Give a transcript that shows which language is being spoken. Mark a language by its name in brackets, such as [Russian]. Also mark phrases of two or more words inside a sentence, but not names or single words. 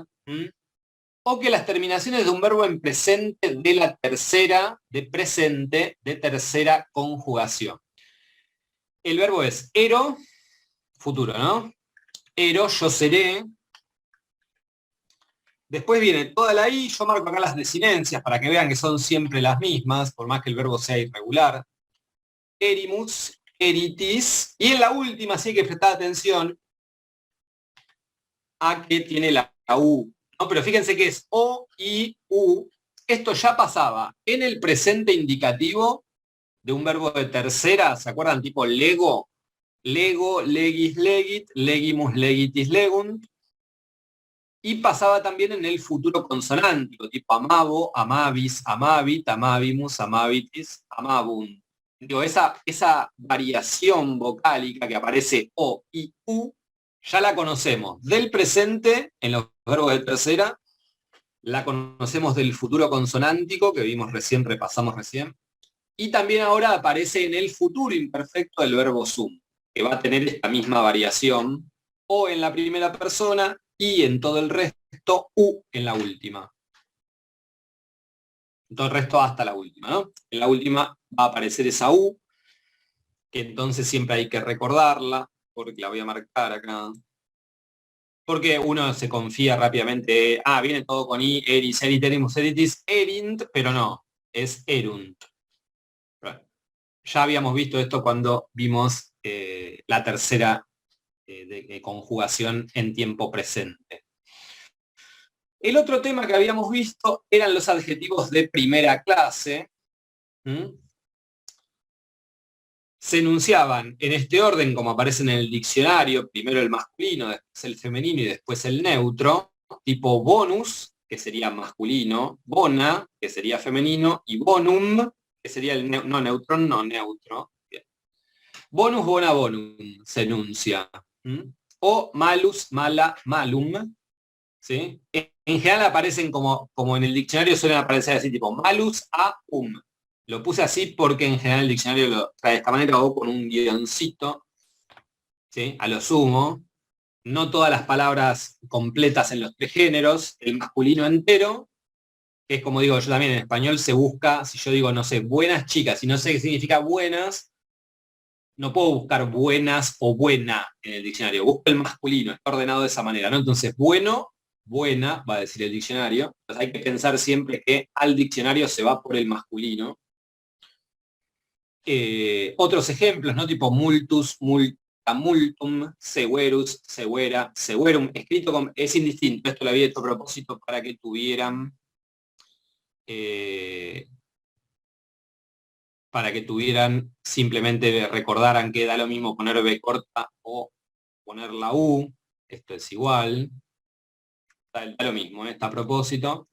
[Spanish] O que las terminaciones de un verbo en presente de la tercera, de presente, de tercera conjugación. El verbo es ero, futuro, ¿no? Ero, yo seré. Después viene toda la I, yo marco acá las desinencias para que vean que son siempre las mismas, por más que el verbo sea irregular. [Latin] Erimus, eritis. [Spanish] Y en la última sí hay que prestar atención a que tiene la U. ¿No? Pero fíjense que es O, I, U. Esto ya pasaba en el presente indicativo de un verbo de tercera, ¿se acuerdan? [Latin] Tipo lego, lego, legis, legit, legimus, legitis, legunt. [Spanish] Y pasaba también en el futuro consonántico, tipo [Latin] amabo, amabis, amabit, amabimus, amabitis, amabunt. [Spanish] Digo, esa variación vocálica que aparece O y U, ya la conocemos del presente en los verbos de tercera, la conocemos del futuro consonántico que vimos recién, repasamos recién, y también ahora aparece en el futuro imperfecto del verbo sum, que va a tener esta misma variación, O en la primera persona y en todo el resto, U en la última. En todo el resto hasta la última, ¿no? En la última va a aparecer esa U, que entonces siempre hay que recordarla, porque la voy a marcar acá. Porque uno se confía rápidamente, viene todo con I, [Latin] eris, erit, erimus, eritis, erint, [Spanish] pero no, es erunt. Ya habíamos visto esto cuando vimos la tercera de conjugación en tiempo presente. El otro tema que habíamos visto eran los adjetivos de primera clase. Se enunciaban en este orden, como aparece en el diccionario, primero el masculino, después el femenino y después el neutro, tipo bonus, que sería masculino, bona, que sería femenino, y bonum, que sería el neutro. Bien. [Latin] Bonus, bona, bonum, [Spanish] se enuncia. [Latin] O malus, mala, malum. [Spanish] ¿Sí? En general aparecen como en el diccionario suelen aparecer así, tipo malus a Lo puse así porque en general el diccionario lo trae de esta manera o con un guioncito, ¿sí? A lo sumo. No todas las palabras completas en los tres géneros, el masculino entero, que es como digo yo también en español se busca, si yo digo, no sé, buenas chicas, y no sé qué significa buenas, no puedo buscar buenas o buena en el diccionario, busco el masculino, está ordenado de esa manera, ¿no? Entonces, bueno, buena, va a decir el diccionario. Entonces hay que pensar siempre que al diccionario se va por el masculino. Otros ejemplos, ¿no? [Latin] Tipo multus, multa, multum, severus, severa, severum, [Spanish] escrito con, es indistinto, esto lo había hecho a propósito para que tuvieran simplemente recordaran que da lo mismo poner B corta o poner la U, esto es igual, da lo mismo, está a propósito.